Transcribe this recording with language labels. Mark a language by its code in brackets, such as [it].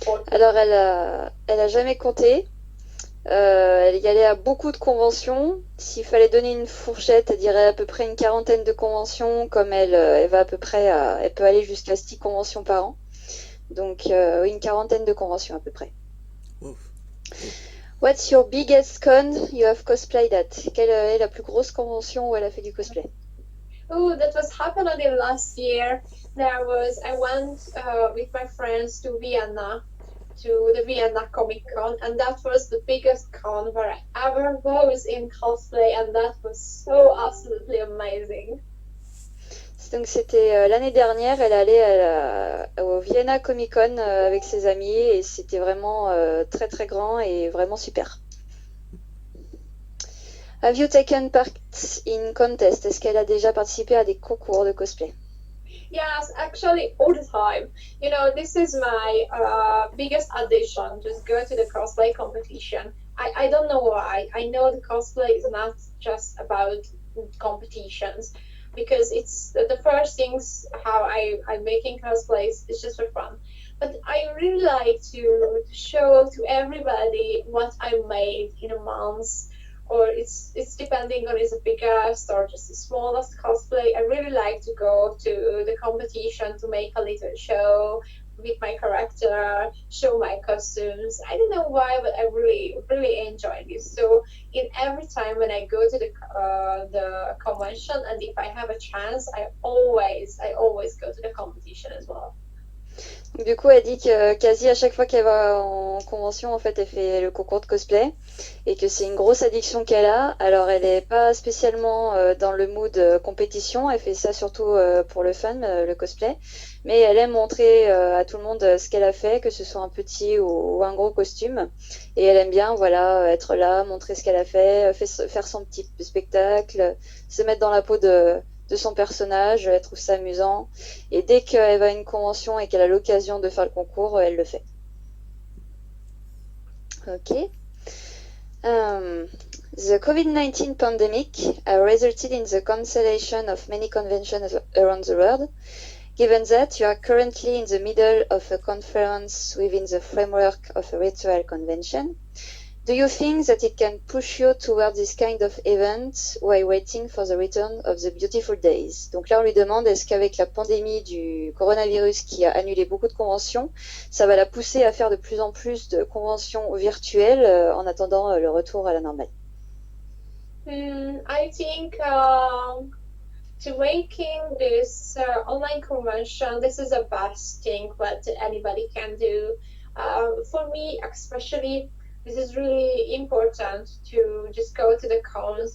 [fr] Alors, elle a jamais compté. Elle y allait à beaucoup de conventions. S'il fallait donner une fourchette, elle dirait à peu près une quarantaine de conventions, comme elle va à peu près elle peut aller jusqu'à 6 conventions par an. Donc, oui, une quarantaine de conventions à peu près. Oh. [en] What's your biggest con you have cosplayed at? [fr] Quelle est la plus grosse convention où elle a fait du cosplay? [en] Oh, that was happening last year. I went with my friends to Vienna, to the Vienna Comic Con, and that was the biggest con where I ever was in cosplay, and that was so absolutely amazing. [fr] Donc c'était l'année dernière, elle allait au Vienna Comic Con avec ses amis et c'était vraiment très très grand et vraiment super. [en] Have you taken part in contests? [fr] Est-ce qu'elle a déjà participé à des concours de cosplay? [en] Yes, actually, all the time. You know, this is my biggest addiction. Just go to the cosplay competition. I don't know why. I know the cosplay is not just about competitions because it's the first things how I'm making cosplays is just for fun. But I really like to show to everybody what I made in a month, or it's depending on is the biggest or just the smallest cosplay. I really like to go to the competition to make a little show with my character, show my costumes. I don't know why, but I really enjoy this. So in every time when I go to the convention, and if I have a chance, I always go to the competition as well. [fr] Du coup, elle dit que quasi à chaque fois qu'elle va en convention, en fait, elle fait le concours de cosplay et que c'est une grosse addiction qu'elle a. Alors, elle est pas spécialement dans le mood compétition, elle fait ça surtout pour le fun, le cosplay, mais elle aime montrer à tout le monde ce qu'elle a fait, que ce soit un petit ou un gros costume. Et elle aime bien, voilà, être là, montrer ce qu'elle a fait, faire son petit spectacle, se mettre dans la peau de son personnage, elle trouve ça amusant. Et dès qu'elle va à une convention et qu'elle a l'occasion de faire le concours, elle le fait. Ok. [en] The COVID-19 pandemic resulted in the cancellation of many conventions around the world. Given that you are currently in the middle of a conference within the framework of a virtual convention, do you think that it can push you towards this kind of event while waiting for the return of the beautiful days? [fr] Donc là, on lui demande est-ce qu'avec la pandémie du coronavirus qui a annulé beaucoup de conventions, ça va la pousser à faire de plus en plus de conventions virtuelles en attendant le retour à la normale? [en] I think to making this online convention, this is the best thing what anybody can do. For me, especially, this is really important to just go to the cons.